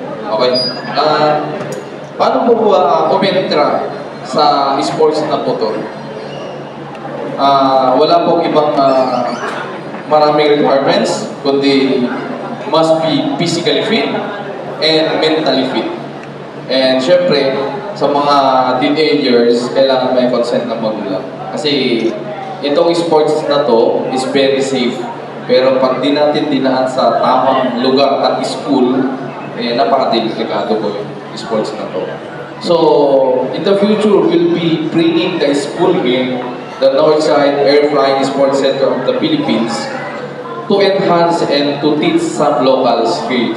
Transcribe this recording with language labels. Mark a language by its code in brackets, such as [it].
[tl] Okay. Paano po umentra sa sports na po to? Wala pong ibang maraming requirements, kundi [en] must be physically fit and mentally fit. And [tl] syempre, sa mga teenagers, kailangan may consent ng magulang. Kasi itong sports na to [en] is very safe. [tl] Pero pag di natin dinaan sa tamang lugar at school, napaka-delikado po yung sports na to. [en] So, in the future, we'll be bringing the school here, the Northside Air Flying Sports Center of the Philippines, to enhance and to teach some local skill.